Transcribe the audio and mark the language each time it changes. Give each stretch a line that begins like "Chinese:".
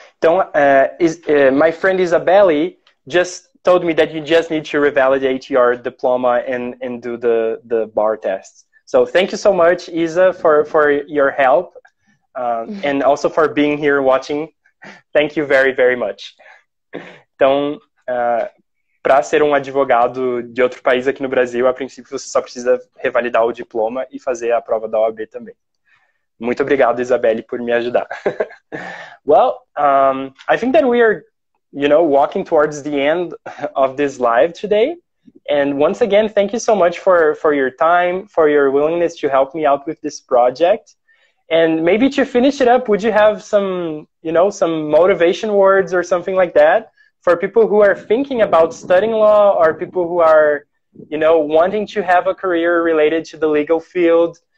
Portuguese: Então,
English: my friend Isabelle just told me that you just need to revalidate your diploma and do the bar tests. So thank you so much, Isa, for your help and also for being here watching. Thank you very, very much.
Portuguese: Então, para ser um advogado de outro país aqui no Brasil, a princípio você só precisa revalidar o diploma e fazer a prova da OAB também. Muito obrigado, Isabelle, por me ajudar.
English: Well, I think that we are, walking towards the end of this live today. And once again, thank you so much for your time, for your willingness to help me out with this project. And maybe to finish it up, would you have some motivation words or something like that for people who are thinking about studying law or people who are, wanting to have a career related to the legal field?